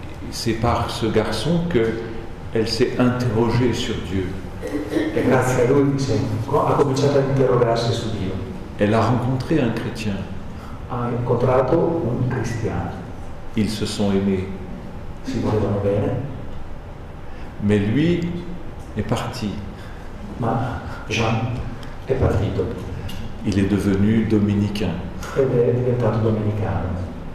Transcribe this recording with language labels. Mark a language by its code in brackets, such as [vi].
[fr] C'est par ce garçon qu'elle s'est interrogée sur Dieu. [it] E grazie a lui ha cominciato a interrogarsi su Dio. [fr] Elle a rencontré un chrétien. [it] Ha incontrato un cristiano. [fr] Ils se sont aimés. [it] Si volevano bene. [fr] Mais lui est parti. [it] Ma Jean è partito. [fr] Il est devenu dominicain. [it] Ed è diventato domenicano.